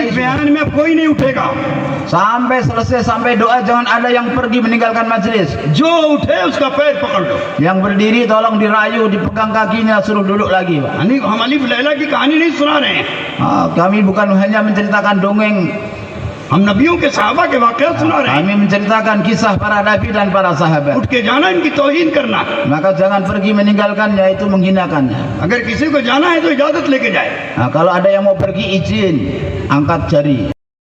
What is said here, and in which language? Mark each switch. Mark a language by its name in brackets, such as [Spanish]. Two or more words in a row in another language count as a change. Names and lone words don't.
[Hindi] बीच बयान में अब कोई नहीं उठेगा। [Indonesian] Sampai selesai, sampai doa jangan ada yang pergi meninggalkan majelis. [Hindi] जो उठे उसका पैर पकड़ लो। [Indonesian] Yang berdiri tolong dirayu, dipegang kakinya, suruh duduk lagi Pak. [Hindi] हम अलीफ लैला की कहानी नहीं सुना रहे हैं। [Indonesian] Kami bukan hanya menceritakan dongeng. [Hindi] हम नबियों के सहाबा के वाक़यात सुना रहे हैं। [Indonesian] Kami menceritakan kisah para nabi dan para sahabat. [Hindi] उठ के जाना इनकी तौहीन करना। [Indonesian] Maka jangan pergi meninggalkannya, itu menghinakannya. [Hindi] अगर किसी को जाना है तो इजाजत लेके जाए। [Indonesian] Nah, kalau ada yang mau pergi izin, angkat jari.